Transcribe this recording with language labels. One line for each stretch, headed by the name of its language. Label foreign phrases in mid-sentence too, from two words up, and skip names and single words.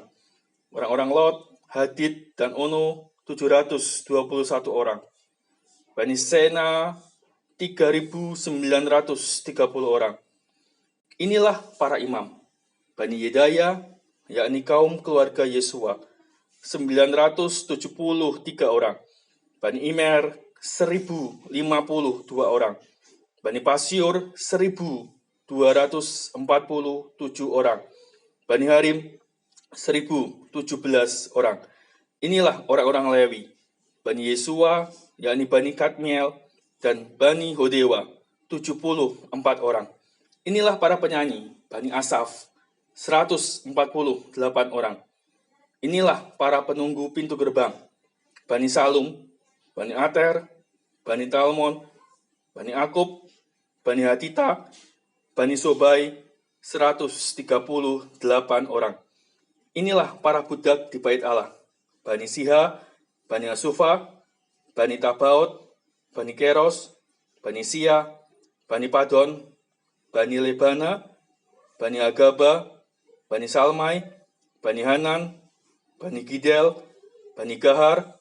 Indonesian: Orang-orang Lot, Hadid, dan Ono 721 orang. Bani Sena 3.930 orang. Inilah para imam. Bani Yedaya yakni kaum keluarga Yesua, 973 orang. Bani Imer, 1052 orang. Bani Pasyur, 1247 orang. Bani Harim, 1017 orang. Inilah orang-orang Lewi, Bani Yesua, yakni Bani Kadmiel, dan Bani Hodewa, 74 orang. Inilah para penyanyi, Bani Asaf, 148 orang. Inilah para penunggu pintu gerbang, Bani Salum, Bani Ater, Bani Talmon, Bani Akub, Bani Hatita, Bani Sobai, 138 orang. Inilah para budak di bait Allah, Bani Siha, Bani Asufa, Bani Tabaot, Bani Keros, Bani Sia, Bani Padon, Bani Lebana, Bani Agaba, Bani Salmai, Bani Hanan, Bani Gidel, Bani Gahar,